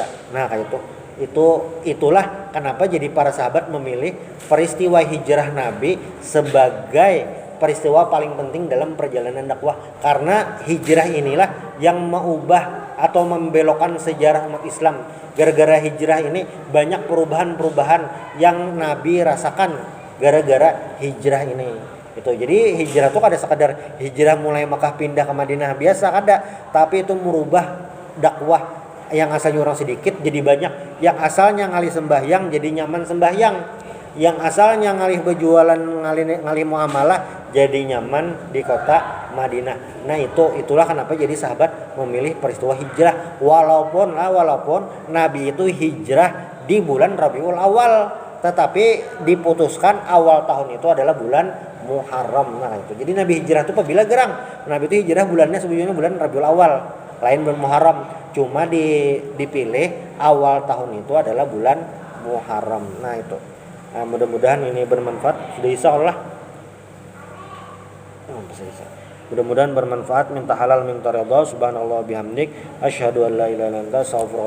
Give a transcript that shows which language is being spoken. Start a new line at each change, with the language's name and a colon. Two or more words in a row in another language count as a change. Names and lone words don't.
Indonesian: Nah kayak itulah kenapa jadi para sahabat memilih peristiwa hijrah Nabi sebagai peristiwa paling penting dalam perjalanan dakwah. Karena hijrah inilah yang mengubah atau membelokkan sejarah umat Islam. Gara-gara hijrah ini banyak perubahan-perubahan yang Nabi rasakan gara-gara hijrah ini. Itu.
Banjar: Jadi hijrah itu kada sekadar hijrah mulai Makkah pindah ke Madinah biasa kada, tapi itu merubah dakwah yang asalnya orang sedikit jadi banyak, yang asalnya ngalih sembahyang jadi nyaman sembahyang, yang asalnya ngalih berjualan ngalih muamalah jadi nyaman di kota Madinah.
Indonesian: Nah itulah kenapa jadi sahabat memilih peristiwa hijrah, walaupun Nabi itu hijrah di bulan Rabiul Awal, tetapi diputuskan awal tahun itu adalah bulan Muharram.
Banjar: Nah itu jadi Nabi hijrah itu apabila gerang, Nabi itu hijrah bulannya sebelumnya bulan Rabiul Awal, lain bulan Muharram.
Indonesian: Cuma dipilih awal tahun itu adalah bulan Muharram. Nah itu. Nah, mudah-mudahan ini bermanfaat. Sudah
Arabic: إن شاء الله.
Indonesian: Mudah-mudahan bermanfaat. Minta halal minta ridha.
Arabic: سبحان الله بحمدك. أشهد أن لا إله إلا أنت أستغفرك